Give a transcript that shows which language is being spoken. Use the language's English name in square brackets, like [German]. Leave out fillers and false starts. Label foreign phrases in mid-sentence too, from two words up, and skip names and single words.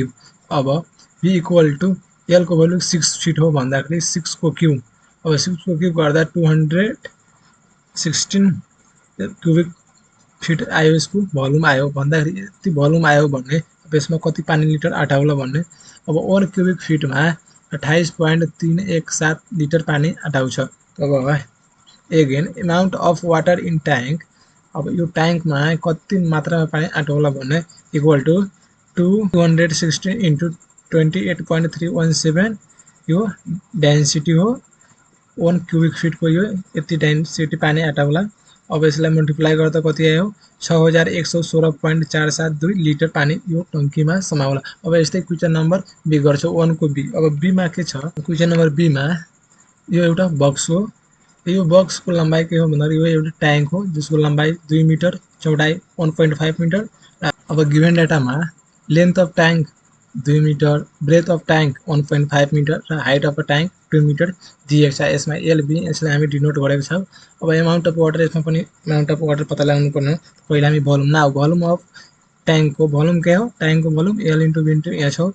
[Nepali] अब बी [English] equal to [Nepali] एल को भ्यालु 6 फीट हो भन्दाखेरि 6 को क्यूब, अब 6 को क्यूब गर्दा 216 [English] cubic feet [Nepali] आयो। यसको भोल्युम आयो भन्दाखेरि यति भोल्युम आयो भने अब यसमा कति पानी लिटर अटाउला भन्ने। अब 1 [English] cubic feet [Nepali] में 28.317 लिटर पानी अटाउँछ। अब [English] again amount of water in tank, [Nepali] अब यो टैंक में कति मात्रा में पानी अटाउला भन्ने [English] equal to [Nepali] 216 into 28.317 यो डेंसिटी हो 1 [English] cubic feet [Nepali] को यो यति डेंसिटी पानी अटाउला। अब यसलाई मल्टिप्लाई गर्दा कति आयो 6116.472 लिटर पानी यो टंकी में समाउला। अब यस्तै [English] question number b [Nepali] गर्छौ 1 को बी। अब बी में के छ [English] question number b [Nepali] में यो एउटा बक्स हो। यो बक्स को लंबाई के हो भन्दा यो एउटा ट्याङ्क हो जसको लंबाई 2 मिटर चौडाई 1.5 मिटर। [English] अब given data में length of tank 2 meter, breadth of tank 1.5 meter र height of tank 2 meter [Nepali] दिएको छ। यसमा एल बी यसलाई हामी डिनोट गरेको छौं। अब [English] amount of water [Nepali] यसमा पनि [English] amount of water [Nepali] पत्ता लगाउनु पर्ने हो। पहिला हामी भोल्युम [English] now volume of tank [Nepali] को भोल्युम के हो टैंक को भोल्युम [English] l into b into h [Nepali] हो।